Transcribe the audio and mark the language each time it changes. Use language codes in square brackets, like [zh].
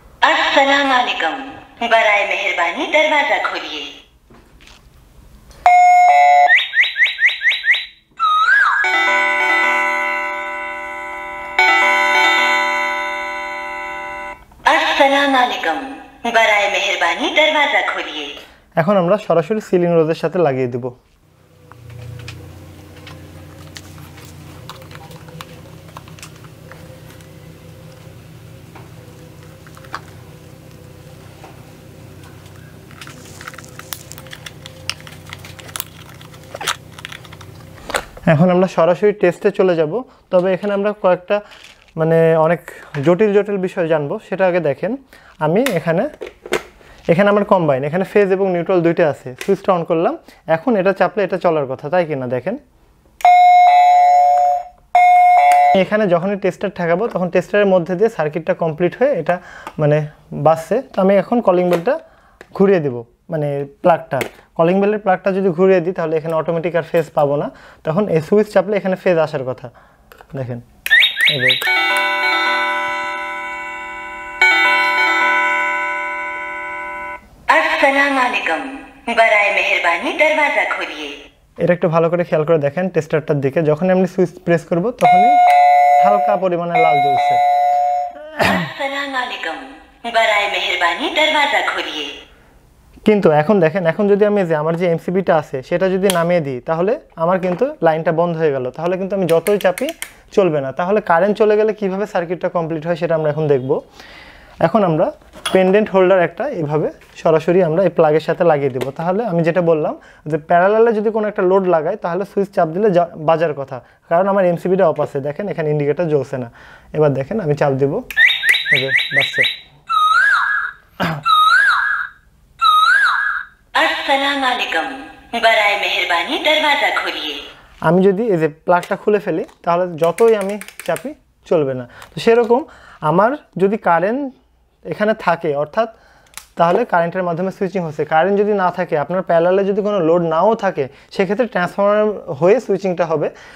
[hi] अस्सलाम वालेकुम, बराए मेहरबानी दरवाजा खोलिए। अस्सलाम वालेकुम, बराए मेहरबानी दरवाजा खोलिए। [bn] এখন আমরা সরাসরি সিলিং রোজের সাথে লাগিয়ে দেব। এখন আমরা সরাসরি টেস্টে চলে যাব, তবে এখানে আমরা কয়েকটা মানে অনেক জটিল জটিল বিষয় জানবো, সেটা আগে দেখেন। আমি এখানে আমার কম্বাইন, এখানে ফেজ এবং নিউট্রাল দুইটা আছে, সুইচটা অন করলাম, এখন এটা চাপলে এটা চলার কথা, তাই কিনা দেখেন। এখানে যখনই টেস্টার ঠেকাবো তখন টেস্টারের মধ্যে দিয়ে সার্কিটটা কমপ্লিট হয়ে এটা মানে বাজছে। তো আমি এখন কলিং বেলটা ঘুরিয়ে দেব, মানে প্লাগটা, কলিং বেলের প্লাগটা যদি ঘুরিয়ে দিই তাহলে এখানে অটোমেটিক আর ফেজ পাবো না, তখন এই সুইচ চাপলে এখানে ফেজ আসার কথা। দেখেন [hi] अस्सलाम वालेकुम, बराए मेहरबानी दरवाजा खोलिए। [bn] এটা একটু ভালো করে খেয়াল করে দেখেন টেস্টারটার দিকে, যখন আমি সুইচ প্রেস করব তখনই হালকা পরিমাণে লাল জ্বলছে। [hi] अस्सलाम वालेकुम, बराए मेहरबानी दरवाजा खोलिए। [bn] কিন্তু এখন দেখেন, এখন যদি আমি যে আমার যে এমসিবিটা আছে সেটা যদি নামিয়ে দিই তাহলে আমার কিন্তু লাইনটা বন্ধ হয়ে গেল, তাহলে কিন্তু আমি যতই চাপি চলবে না। তাহলে কারেন্ট চলে গেলে কিভাবে সার্কিটটা কমপ্লিট হয় সেটা আমরা এখন দেখব। এখন আমরা পেন্ডেন্ট হোল্ডার একটা এভাবে সরাসরি আমরা এই প্লাগের সাথে লাগিয়ে দেব। তাহলে আমি যেটা বললাম যে প্যারালালে যদি কোনো একটা লোড লাগাই তাহলে সুইচ চাপ দিলে বাজার কথা, কারণ আমার এমসিবিটা অফ আছে। দেখেন এখানে ইন্ডিকেটর জ্বলছে না, এবার দেখেন আমি চাপ দেব, বাজছে। [hi] अस्सलाम वालेकुम, बराए मेहरबानी दरवाजा खोलिए। [bn] আমি যদি এই যে প্লাগটা খুলে ফেলি তাহলে যতই আমি চাপি চলবে না। তো সেরকম আমার যদি কারেন্ট এখানে থাকে অর্থাৎ তাহলে কারেন্টের মাধ্যমে সুইচিং হচ্ছে, কারেন্ট যদি না থাকে আপনার প্যারালালে যদি কোনো লোড নাও থাকে সেক্ষেত্রে ট্রান্সফরমার হয়ে সুইচিংটা হবে।